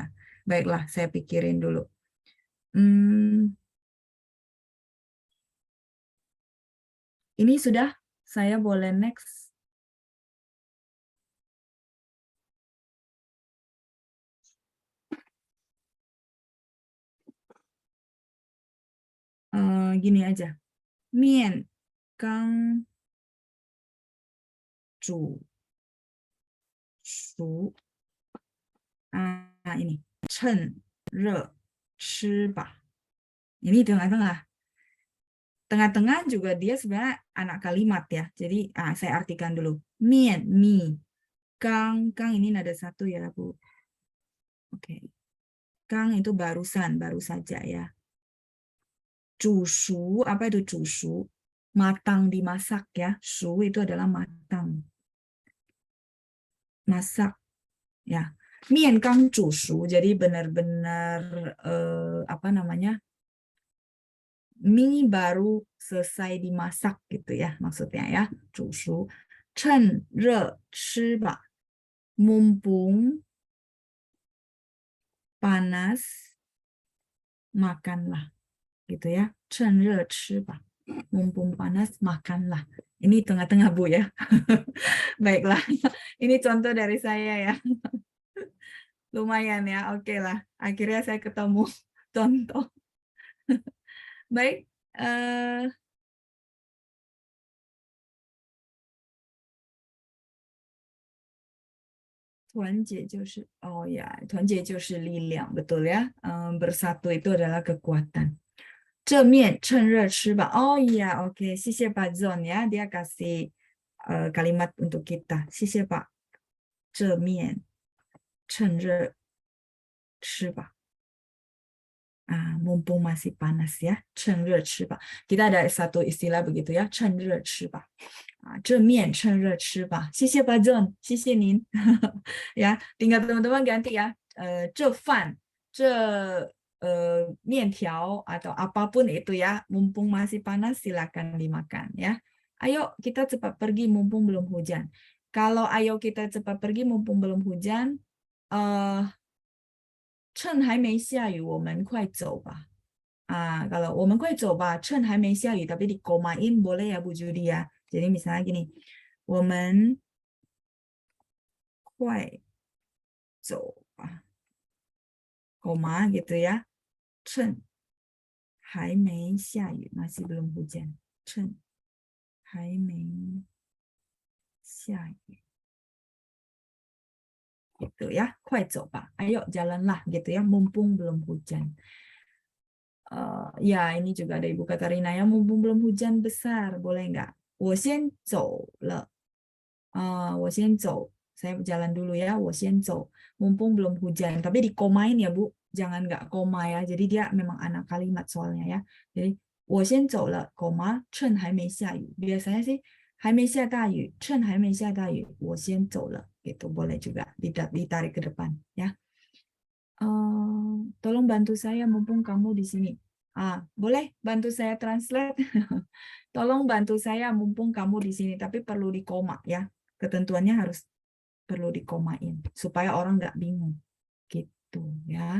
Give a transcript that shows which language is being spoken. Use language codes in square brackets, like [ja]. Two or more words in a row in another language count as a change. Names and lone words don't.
[id] Baiklah, saya pikirin dulu. Ini sudah, saya boleh next. Gini aja. [zh] 面刚煮熟. Ini 趁热吃吧. [id] Ini tengah-tengah. Tengah-tengah juga dia sebenarnya anak kalimat ya. Jadi saya artikan dulu. 面 mie. Kang ini nada satu ya, Bu. Oke. Kang itu barusan, baru saja ya. [zh] 煮熟, [id] apa itu 煮熟? Matang dimasak ya. Su itu adalah matang. Masak ya. [zh] 面刚煮熟, [id] jadi benar-benar apa namanya? Mie baru selesai dimasak gitu ya maksudnya ya. [zh] 煮熟. 趁热吃吧. [id] Mumpung panas makanlah gitu ya. [zh] 趁热吃吧. [id] Mumpung panas makanlah. Ini tengah-tengah Bu ya. Baiklah. Ini contoh dari saya ya. Lumayan ya. Oke lah. Akhirnya saya ketemu contoh. Baik. [zh] 团结就是 [id] oh ya, [zh] 团结就是力量, [id] betul ya. Bersatu itu adalah kekuatan. [zh] 正面趁热吃吧. [id] Oh iya, oke. 谢谢 Pak Zon ya. Dia kasih kalimat untuk kita. [zh] 谢谢 Pak. 正面趁热吃吧. [id] Mumpung masih panas ya. [zh] 趁热吃吧. [id] Kita ada satu istilah begitu ya. [zh] 趁热吃吧. 正面趁热吃吧. 谢谢 Pak Zon. 谢谢您. [id] Ya, tinggal teman-teman ganti ya. [zh] 这饭, 这面条 [id] atau apapun itu ya, mumpung masih panas silakan dimakan ya. Ayo kita cepat pergi mumpung belum hujan. Kalau ayo kita cepat pergi mumpung belum hujan, [zh] 趁还没下雨我们快走吧. Kalau 我们快走吧, 趁还没下雨, [id] tapi di komain boleh ya Bu Judi ya. Jadi misalnya gini, [zh] 我们快走吧. [id] Koma gitu ya. [zh] 趁还没下雨, [id] masih belum hujan. [zh] 趁还没下雨. [id] Gitu ya, [zh] 快走吧. [id] Ayo jalanlah gitu ya, mumpung belum hujan. Ya, ini juga ada Ibu Katarina ya, mumpung belum hujan besar, boleh nggak? [zh] 我先走了. 我先走 [id] saya jalan dulu ya, [zh] 我先走. [id] Mumpung belum hujan. Tapi dikomain ya, Bu. Jangan nggak koma ya. Jadi dia memang anak kalimat soalnya ya. [zh] Jadi 我先走了, koma, 趁还没下雨. [id] Biasanya sih [zh] 还没下大雨, 趁还没下大雨, 我先走了. [id] Gitu boleh juga ditarik ke depan ya. Tolong bantu saya mumpung kamu di sini. Boleh bantu saya translate? Tolong bantu saya mumpung kamu di sini, tapi perlu di koma ya. Ketentuannya harus perlu dikomain supaya orang nggak bingung gitu ya.